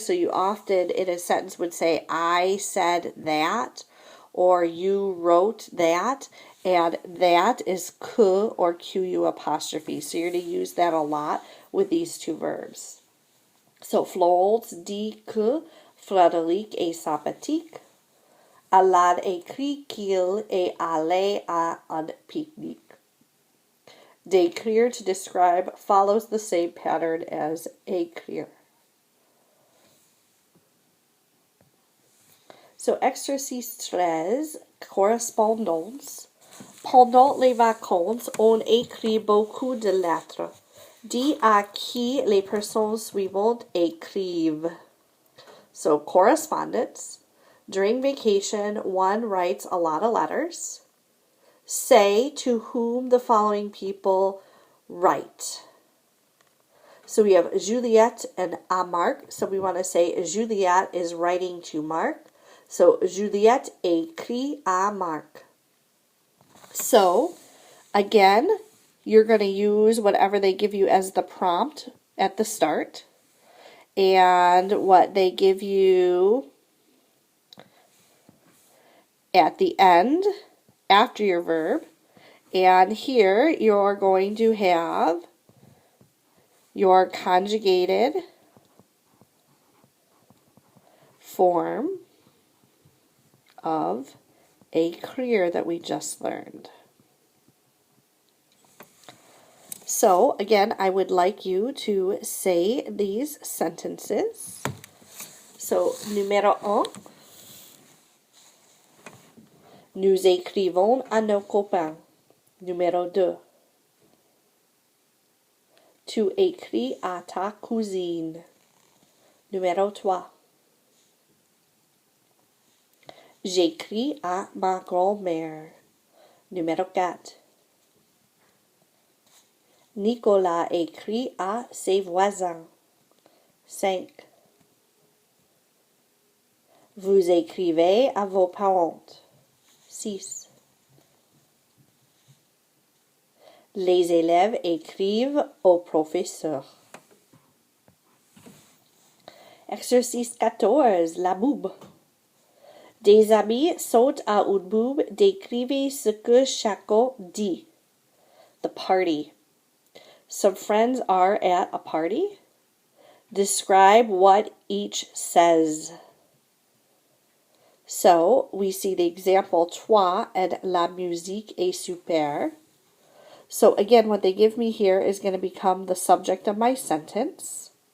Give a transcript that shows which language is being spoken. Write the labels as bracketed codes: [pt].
[en] So you often in a sentence would say, I said that, or you wrote that, and that is que or qu apostrophe. So you're going to use that a lot with these two verbs. [fr] So Florence dit que Frédéric est sympathique. Alain écrit qu'il est allé à un pique-nique. [en] D'écrire, to describe, follows the same pattern as écrire. [fr] So exercice 13, correspondance. Pendant les vacances, on écrit beaucoup de lettres. Dis à qui les personnes suivantes écrivent. [en] So correspondence. During vacation, one writes a lot of letters. Say to whom the following people write. So we have Juliette and Marc. So we want to say Juliette is writing to Marc. [fr] So Juliette écrit à Marc. [en] So again, you're going to use whatever they give you as the prompt at the start and what they give you at the end after your verb. And here you're going to have your conjugated form of écrire that we just learned. So again, I would like you to say these sentences. [fr] So numéro 1. Nous écrivons à nos copains. Numéro 2. Tu écris à ta cousine. Numéro 3. J'écris à ma grand-mère. Numéro 4. Nicolas écrit à ses voisins. 5. Vous écrivez à vos parents. 6. Les élèves écrivent au professeur. Exercice 14. La boube. Des amis sont à une boube. Décrivez ce que chacun dit. [en] The party. Some friends are at a party. Describe what each says. So, we see the example, toi and [fr] la musique est super. [en] So, again, what they give me here is going to become the subject of my sentence.